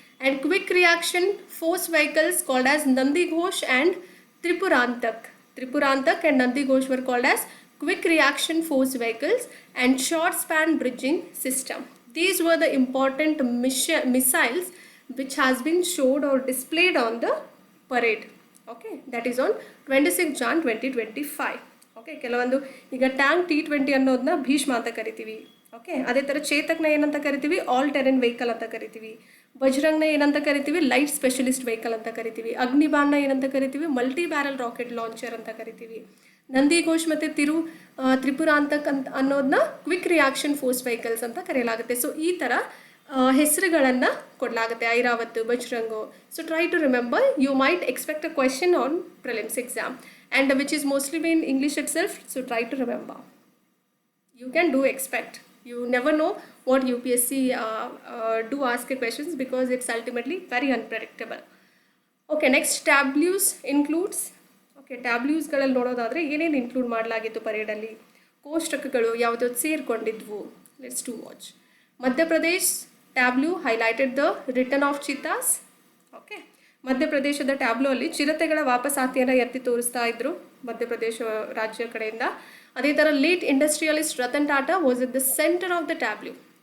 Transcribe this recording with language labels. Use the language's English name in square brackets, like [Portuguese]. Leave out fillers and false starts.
[English] And quick reaction force vehicles called as Nandi Ghosh and Tripurantak. Tripurantak and Nandi Ghosh were called as quick reaction force vehicles and short span bridging system. These were the important missiles which has been showed or displayed on the parade. Okay, that is on 26 Jan 2025. [Kannada] Okay, ಕೆಲವೊಂದು ಈಗ tank T-20 ಅನ್ನೋದನ್ನ ಭೀಷ್ಮ ಅಂತ ಕರಿತೀವಿ. Okay, ಅದೇ ಥರ ಚೇತಕ್ನ ಏನಂತ ಕರಿತೀವಿ? All Terrain vehicle ಅಂತ ಕರಿತೀವಿ. ಬಜರಂಗ್ನ ಏನಂತ ಕರಿತೀವಿ? ಲೈಟ್ ಸ್ಪೆಷಲಿಸ್ಟ್ ವೆಹಿಕಲ್ ಅಂತ ಕರಿತೀವಿ. ಅಗ್ನಿಬಾಣ್ನ ಏನಂತ ಕರಿತೀವಿ? ಮಲ್ಟಿ ಬ್ಯಾರಲ್ ರಾಕೆಟ್ ಲಾಂಚರ್ ಅಂತ ಕರಿತೀವಿ. ನಂದಿ ಘೋಷ್ ಮತ್ತು ತ್ರಿಪುರಾಂತಕ್ ಅಂತ ಅನ್ನೋದನ್ನ ಕ್ವಿಕ್ ರಿಯಾಕ್ಷನ್ ಫೋರ್ಸ್ ವೆಹಿಕಲ್ಸ್ ಅಂತ ಕರೆಯಲಾಗುತ್ತೆ. ಸೊ ಈ ಥರ ಹೆಸರುಗಳನ್ನು ಕೊಡಲಾಗುತ್ತೆ, ಐರಾವತ್ತು, ಬಜರಂಗು. [English] So try to remember. You might expect a question on prelims exam and which is mostly in English itself. So try to remember. You can do expect. You never know what UPSC do ask questions because it's ultimately very unpredictable. Okay, next tableaus includes. [Kannada] Okay, tableausಗಳಲ್ಲಿ ನೋಡೋದಾದರೆ ಏನೇನು include ಮಾಡಲಾಗಿತ್ತು ಪರೇಡಲ್ಲಿ? ಕೋಷ್ಟಕಗಳು ಯಾವುದೋ ಸೇರಿಕೊಂಡಿದ್ವು. [English] Let's to watch. Madhya Pradesh tableau highlighted the return of cheetahs. [Kannada] Okay, ಮಧ್ಯಪ್ರದೇಶದ ಟ್ಯಾಬ್ಲೂ ಅಲ್ಲಿ ಚಿರತೆಗಳ ವಾಪಸಾತಿಯನ್ನು ಎತ್ತಿ ತೋರಿಸ್ತಾ ಇದ್ರು ಮಧ್ಯಪ್ರದೇಶ ರಾಜ್ಯ ಕಡೆಯಿಂದ. ಅದೇ ಥರ [English] Late industrialist Ratan Tata was at the centre of the tableau.